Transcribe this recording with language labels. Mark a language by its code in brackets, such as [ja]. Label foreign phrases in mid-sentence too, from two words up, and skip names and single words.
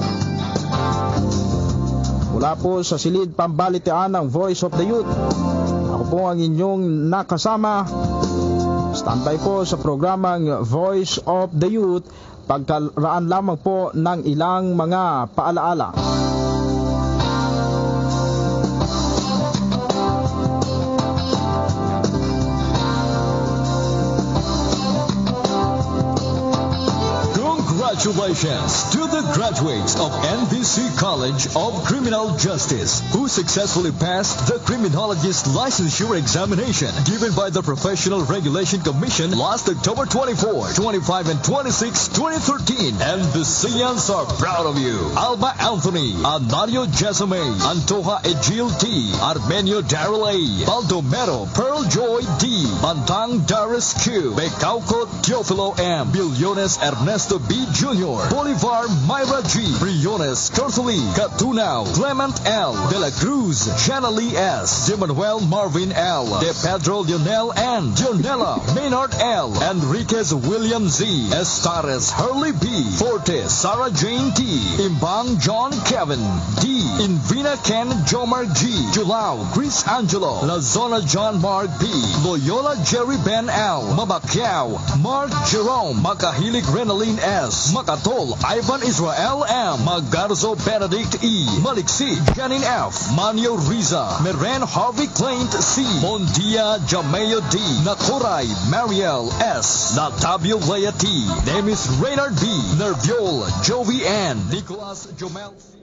[tl] Mula po sa silid pambalitian ng Voice of the Youth, ako po ang inyong nakasama. Standby po sa programang Voice of the Youth, pagkaraan lamang po ng ilang mga paalaala. [en] Congratulations to the graduates of NVC College of Criminal Justice who successfully passed the Criminologist Licensure Examination given by the Professional Regulation Commission last October 24, 25, and 26, 2013. NVCians are proud of you. Alba Anthony, Anario Jesame, Antoja Egil T, Armenio Darrell A, Baldomero Pearl Joy D, Bantang Darius Q, Becauco Teofilo M, Billones Ernesto B. Jr., Bolivar Myra G, Briones Cortoli, Catunao, Clement L, De La Cruz, Shanna Lee S, De Manuel Marvin L, De Pedro Lionel N, Dionela Maynard L, Enriquez William Z, Estares Hurley B, Forte Sarah Jane T, Imbang John Kevin D, Invina Ken Jomar G, Julao Chris Angelo, Lazona John Mark P, Loyola Jerry Ben L, Mabakyao Mark Jerome, Makahilig Renaline S, Makatol Ivan Israel M, Magarzo Benedict E, Maliksi Janine F, Manio Riza, Meren Harvey Claint C, Mondia Jameo D, Nakoray Mariel S, Natabio Lea T, Nemis Reynard B, Nerviol Jovi N, Nicolas Jomel